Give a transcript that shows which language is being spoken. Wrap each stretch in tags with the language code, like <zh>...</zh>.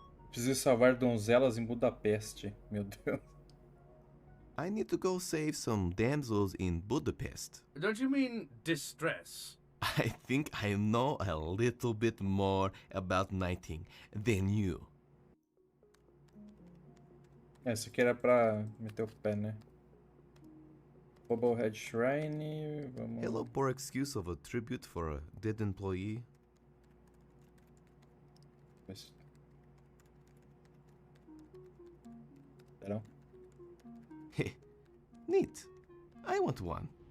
<pt>Preciso salvar donzelas em Budapeste. Meu Deus.</pt> <en>I need to go save some damsels in Budapest. Don't you mean distress? I think I know a little bit more about knighting than you.</en> <pt>Essa aqui era pra meter o pé, né? Bubblehead Shrine. Vamos...</pt> <en>Hello, poor excuse of a tribute for a dead employee.</en> <pt>Será?</pt> <en>Neat. I want one.</en>